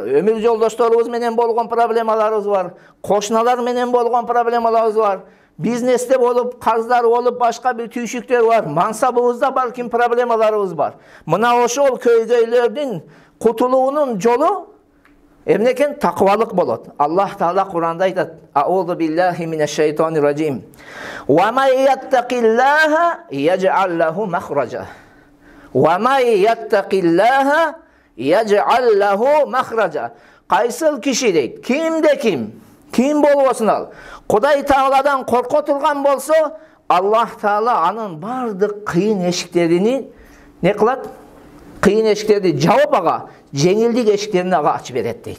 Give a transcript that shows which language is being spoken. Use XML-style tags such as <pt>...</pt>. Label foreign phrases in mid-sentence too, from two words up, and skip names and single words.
<ky>Өмүр жолдошторубуз менен болгон проблемаларыбыз бар. Кошуналар менен болгон проблемаларыбыз бар. Бизнесте болуп, карыздар болуп, башка бир түйшүктөр бар. Мансабыбызда балким проблемаларыбыз бар. Мына ошол көйгөйлөрдүн кутулуунун жолу эмне экен? Такыбалык болот. Аллах Таала Куранда айтат:</ky> <ar>"أعوذ بالله من الشيطان الرجيم. ومن يتق الله يجعل له مخرجا. ومن يتق الله يجعل له مخرجا."</ar> <ky>Кайсыл киши дейт? Ким болбосун ал? Кудай Тааладан корко турган болсо, Аллах Таала анын бардык кыйын эшиктерини не кылат? Кыйын эшиктерди жаап ага, жеңилдик эшиктерин ага ачып берет дейт.</ky>